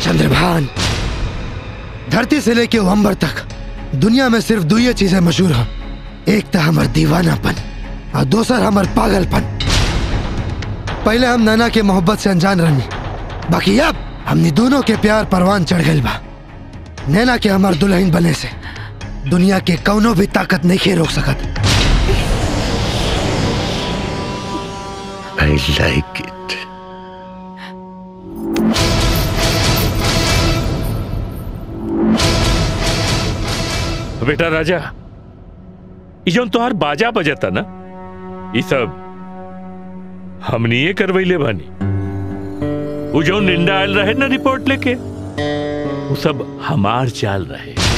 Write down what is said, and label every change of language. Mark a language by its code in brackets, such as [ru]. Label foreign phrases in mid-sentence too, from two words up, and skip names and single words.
[bho] चंद्रभान, धरती से लेके अंबर तक दुनिया में सिर्फ दो ही चीजें मशहूर हैं, एक तो हमार दीवानापन और दूसर हमार पागलपन। पहले हम नैना के मोहब्बत से अनजान रहनी, बाकी अब हमने दोनों के प्यार परवान चढ़ गई बा। नैना के हमार दुल्हन बने से दुनिया के कौनो भी ताकत नहीं रोक सकत। [en] I like it. [bho] बेटा राजा, ये जो तोहार बाजा बजता ना, ये सब हमनी ये करवैले बानी। वो जो निंदा आयल रहे ना रिपोर्ट लेके, वो सब हमार चाल रहे।